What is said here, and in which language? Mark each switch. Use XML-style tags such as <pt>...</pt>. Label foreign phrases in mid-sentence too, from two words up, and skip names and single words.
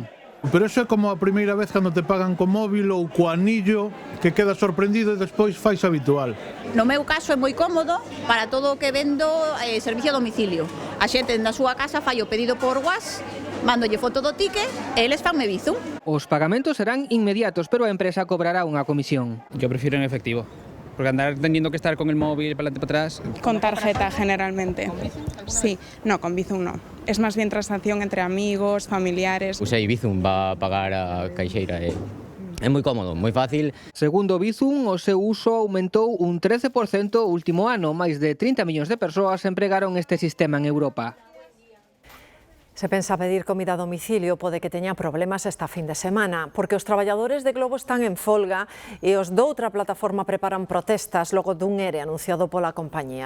<gl>Pero eso é como a primeira vez cando te pagan co móvil ou co anillo, que quedas sorprendido e despois fais habitual. No meu caso é moi cómodo para todo o que vendo servicio a domicilio. A xente na súa casa fai o pedido por WhatsApp, mándolle foto do ticket e eles fanme Bizum. Os pagamentos serán inmediatos, pero a empresa cobrará unha comisión.</gl> <es>Yo prefiero en efectivo. Porque andar teniendo que estar con el móvil para adelante para atrás. Con tarjeta generalmente. Sí, no, con Bizum no. Es más bien transacción entre amigos, familiares.</es> <gl>Usei Bizum</gl> <es>va a pagar</es> <gl>a caixeira e É moi cómodo, moi fácil. Segundo Bizum, o seu uso aumentou un 13% o último ano. Máis de 30 millóns de persoas empregaron este sistema en Europa. Se pensa pedir comida a domicilio, pode que teña problemas esta fin de semana, porque os traballadores de Globo están en folga e os doutra plataforma preparan protestas logo dun ERE anunciado pola compañía.</gl>